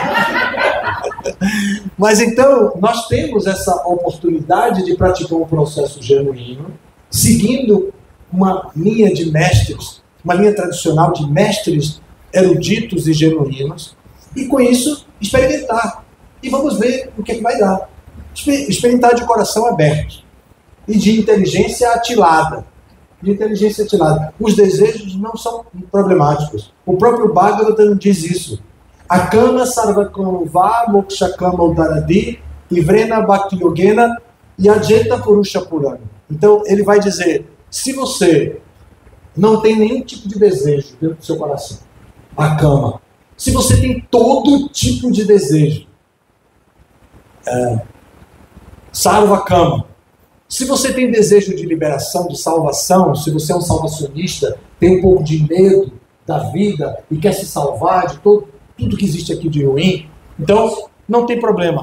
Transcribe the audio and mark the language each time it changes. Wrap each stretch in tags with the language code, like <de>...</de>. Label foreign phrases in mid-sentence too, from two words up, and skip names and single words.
<pt>Mas então, nós temos essa oportunidade de praticar um processo genuíno, seguindo uma linha de mestres, uma linha tradicional de mestres eruditos e genuínos, e com isso experimentar. E vamos ver o que é que vai dar. Experimentar de coração aberto e de inteligência atilada. Os desejos não são problemáticos. O próprio Bhagavatam diz isso.</pt> <sa>Akama sarvakamva mokshakama udaradi ivrena bhakti yogena yajeta purusha purana.</sa> <pt>Então ele vai dizer, se você não tem nenhum tipo de desejo dentro do seu coração, akama, se você tem todo tipo de desejo, sarvakama, se você tem desejo de liberação, de salvação, se você é um salvacionista, tem um pouco de medo da vida e quer se salvar de tudo que existe aqui de ruim, então não tem problema.</pt>